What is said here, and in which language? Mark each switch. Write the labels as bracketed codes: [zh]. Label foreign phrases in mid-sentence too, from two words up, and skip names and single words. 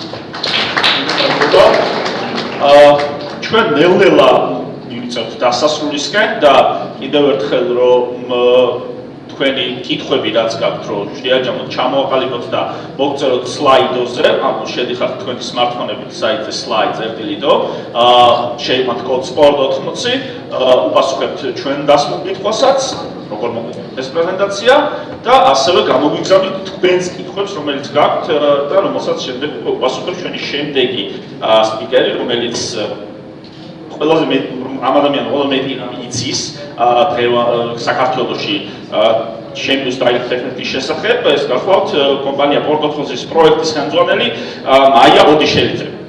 [ka] ჩვენ ნელ-ნელა მივიწევთ დასასრულისკენ და კიდევ ერთხელ რომ თქვენი კითხვები რაც გაქვთ რომ შეაჯამოთ, ჩამოაყალიბოთ და მოგწეროთ სლაიდოზე, ანუ შედიხართ თქვენი smartphone-ებით საიტზე slide.do, შეიმათ კოდ sport 80, უპასუხებთ ჩვენ დასმულ კითხვასაც, როგორ მოგვიყვება ეს პრეზენტაცია და ასევე გამოგვიგზავნით თქვენს კითხვებს, რომელიც გაქვთ და რომელსაც შემდეგ უპასუხებს ჩვენი შემდეგი სპიკერი, რომელიც ყველაზე ამ ადამიანს ყველა მეტი იცის საქართველოში Genius Direct ეფექტის შესახებ, ეს გახლავთ კომპანია პორტ 80-ის პროექტის ხელმძღვანელი მაია ოდიშელიძე.